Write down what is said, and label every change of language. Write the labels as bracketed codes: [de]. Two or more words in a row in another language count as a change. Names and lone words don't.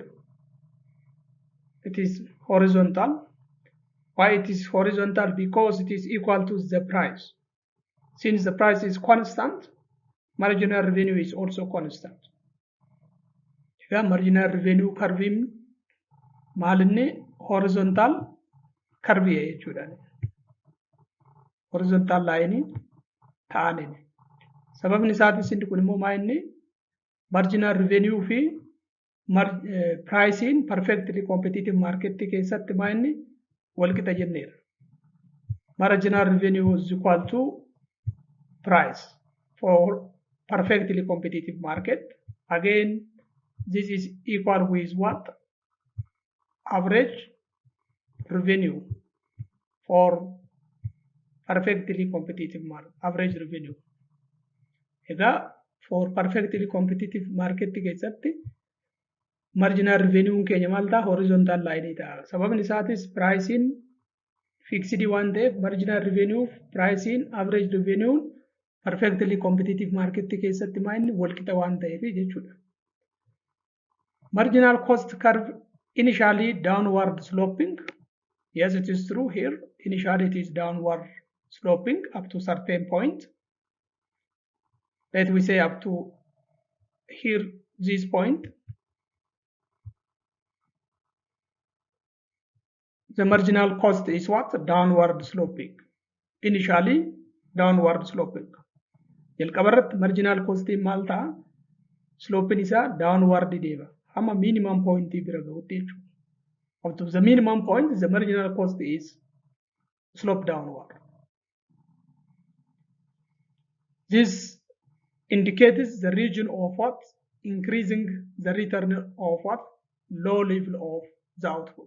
[en] It is horizontal. Why it is horizontal? Because it is equal to the price. Since the price is constant, marginal revenue is also constant. Marginal revenue curve [om] maalinni [en] horizontal curve [om] jechuudha. [en] Horizontal line [om] ta'anii. Sababni isaatis inni kun immoo maayinni [en] marginal revenue [om] fi [en] pricing perfectly competitive market [om] keessatti maayinni wal qixa jenneera. [en] Marginal revenue is equal to price for perfectly competitive market. Again, this is equal with what? Average revenue for perfectly competitive market. Average revenue. For perfectly competitive market keessatti marginal revenue [om] keenya maal ta'a [en] horizontal line ta'a. [om] Sababni isaatis [en] pricing fixed [om] waan ta'eef [en] marginal revenue pricing average revenue perfectly competitive market [om] keessatti maayinni wal qixa waan ta'eef jechuudha. [en] Marginal cost curve initially downward sloping. Yes, it is true here. Initially it is downward sloping up to certain point. Let we say up to here this point. The marginal cost is what? Downward sloping. Initially downward sloping. [om] Jalqabarratti [en] marginal cost [om] maal ta'a? Sloping isa downward deema. Hamma [en] minimum point [om] bira gahutti jechuudha. [en] Up to the minimum point, the marginal cost is slope downward. This indicates the region of what? Increasing the return of what? Low level of the output.